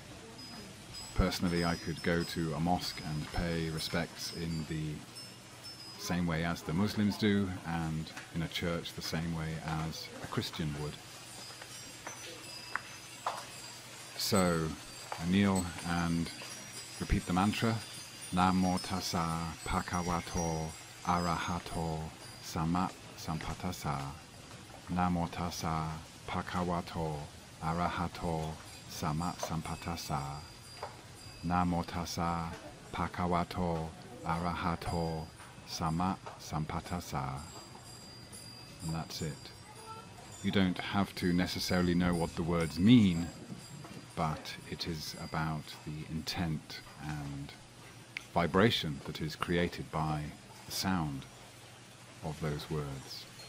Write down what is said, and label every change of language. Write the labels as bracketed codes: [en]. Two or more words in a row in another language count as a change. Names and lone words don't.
[en] Personally, I could go to a mosque and pay respects in the same way as the Muslims do, and in a church the same way as a Christian would. So I kneel and repeat the mantra, [pi] Namo tassa bhagavato arahato samma sambuddhassa. Namo tassa bhagavato arahato samma sambuddhassa. Namo tassa bhagavato arahato samma sambuddhassa. [en] And that's it. You don't have to necessarily know what the words mean, but it is about the intent and vibration that is created by the sound of those words.